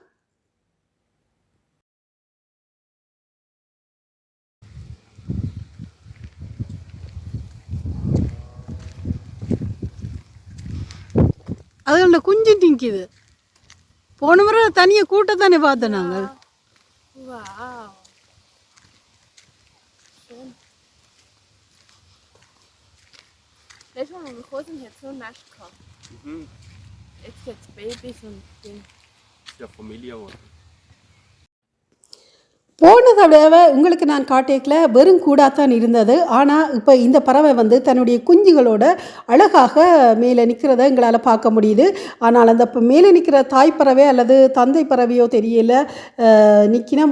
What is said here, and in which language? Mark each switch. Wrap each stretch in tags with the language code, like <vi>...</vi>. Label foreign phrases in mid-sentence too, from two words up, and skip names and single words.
<ta>அது குஞ்சு நிற்கிது. போன முறை தனியாக கூட்டத்தானே பார்த்தோம் நாங்கள்.</ta> <de>Letztes Mal, als wir gekommen sind, hat es so ein Nest gehabt. Jetzt gibt es Babys und Dinge. Das ist ja Familie geworden.</de> <ta>போன தடவை உங்களுக்கு நான் காட்டேக்கில் வெறும் கூடாத்தான் இருந்தது. ஆனால் இப்போ இந்த பறவை வந்து தன்னுடைய குஞ்சுகளோட அழகாக மேலே நிற்கிறத எங்களால் பார்க்க முடியுது. ஆனால் அந்த மேலே நிற்கிற தாய் பறவை அல்லது தந்தை பறவையோ தெரியல நிற்கணும்.</ta>